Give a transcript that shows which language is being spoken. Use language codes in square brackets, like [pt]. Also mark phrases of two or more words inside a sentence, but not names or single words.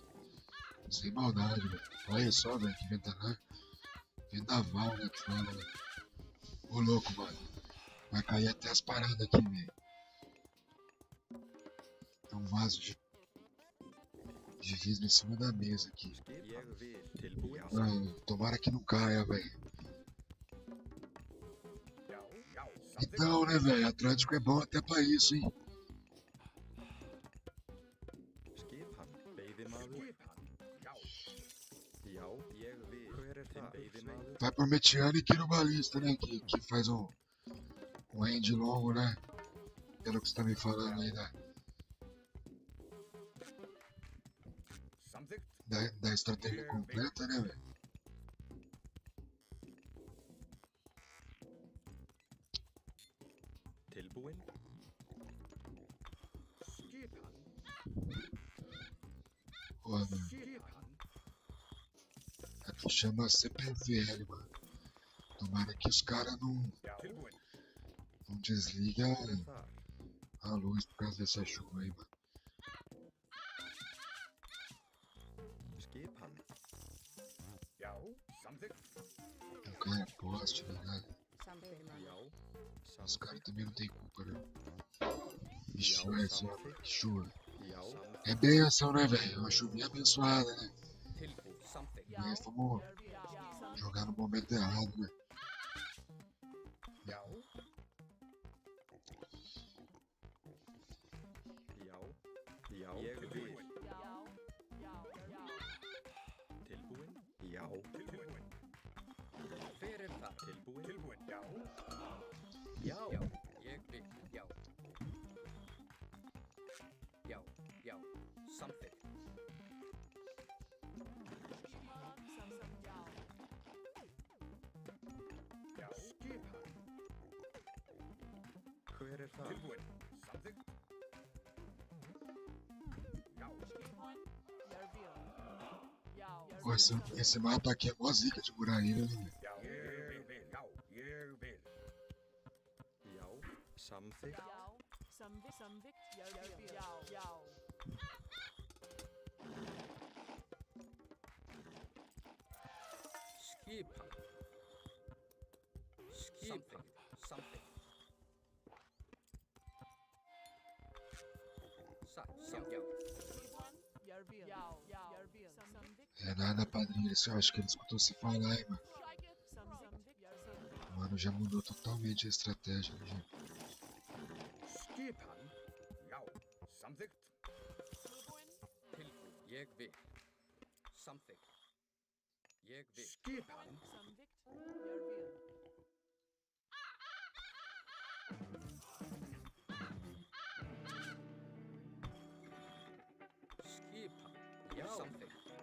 [pt] Sem maldade, velho. Olha só, velho, que ventana. Vendaval, né, que fala, velho. Ô, louco, mano. Vai cair até as paradas aqui, velho. Tem um vaso de vidro em cima da mesa aqui. [is] Ég vil. Tilbúin. [pt] Mano, tomara que não caia, velho. Então, né, velho, Atlântico é bom até pra isso, hein? [is] Skipan. Veiðimaður. Já. Ég vil. Hver það? Veiðimaður. [pt] Vai pro Metiano e Quirobalista, né? Que faz um end longo, né? Pelo que você tá me falando aí, né? Da estratégia completa, né, velho? [is] Tilbúin. [pt] Pô, mano. Aqui chama CPFL, mano. Tomara que os caras não desligam [is] Hver þar? [pt] a luz por causa dessa chuva aí, mano. [is] Skipan. Já, samþykkt. [pt] O cara é poste, tá ligado? [is] Samþykkt maður. Já. [pt] Os caras também não tem culpa, né? [is] Já, [pt] Ixi, olha só, [is] samþykkt. [pt] que chuva. [is] Já. [pt] É benção, né, velho? Uma chuvinha abençoada, né? [is] Tilbúið, samþykkt. [pt] Mas vamos jogar no momento errado, né? [is] Já, Já. Já. Ég vil. tilbúin. Tilbúin. Já. Tilbúin. Hver er þar? Tilbúin. Tilbúin. Já, Já, ég vil, já. Já, já, samþykkt. já, skipan. Hver er þar? Tilbúin. Samþykkt. Já, [pt] Pô, esse mapa aqui é mó zica de Muraíra, né, velho? [is] já, ég vil. Já, ég vil. Já. Samþykkt. Skipan. Skipan. Samþykkt. Satt, já. [pt] É nada, padrinho. Eu acho que ele escutou você falar, hein, mano. Mano, já mudou totalmente a estratégia, né, gente? [is] Skipan. Já, samþykkt. Tilbúið, ég vil. Samþykkt. Ég vil. Skipan. Skipan. Já. Samþykkt.